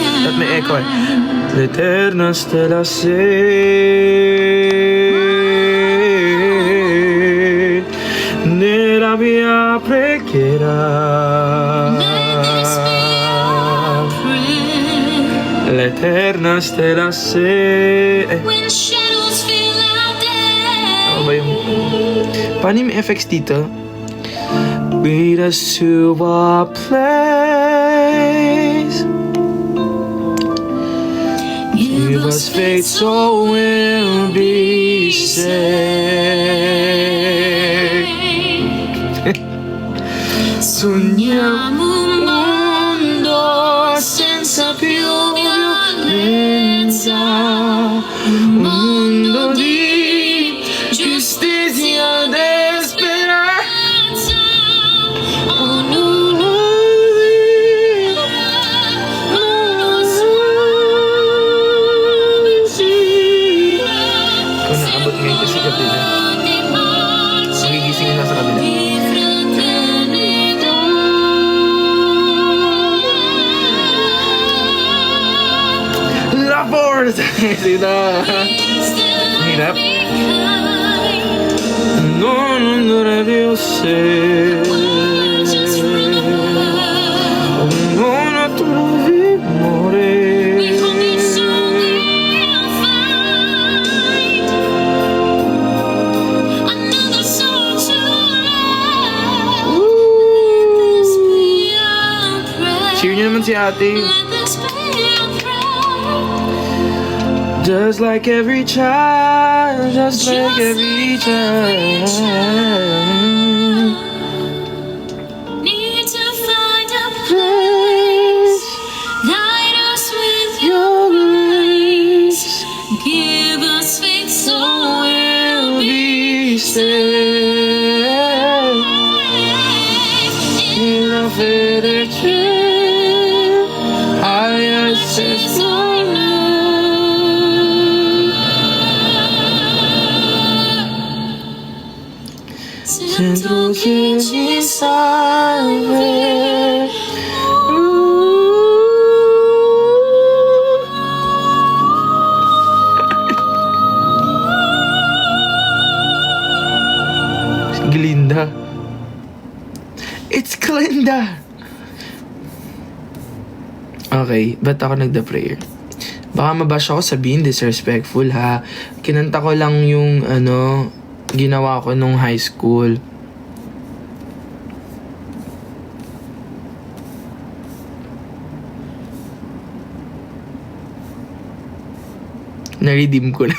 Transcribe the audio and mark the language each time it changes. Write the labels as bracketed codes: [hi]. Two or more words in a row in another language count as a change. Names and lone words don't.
[tl] at may echo eh. [it] L'eterna stella se nella mia preghiera. L'eterna stella se... [en] When shadows fill our day. [tl] Ano ba yung... Paano yung FX dito? [en] Lead us to a place. Give us faith so we'll be saved. [it] Sogniamo un mondo senza più violenza, un mondo di giustizia e speranza. Oh, no, no, non lo so, [tl] Kung naabot ngayon kasi gabi na, magigisingin na sa kabila. [it] La forza! [tl] Sina! Hirap. [it] No, non dovrebbe essere. Non trovi amore. [tl] Cheer niyo naman si ate. [en] Just like every child, just like every child. Need to find a place, guide us with your grace, give us faith so we'll be [it] saved. In la fede c'è, hai acceso. Sento che ci salve. [en] Glinda. It's Glinda. [tl] Okay, ba't ako nagda-prayer? Baka mabash ako sabihin disrespectful ha. Kinanta ko lang yung ginawa ko nung [en] high school. [tl] Na-redeem ko na.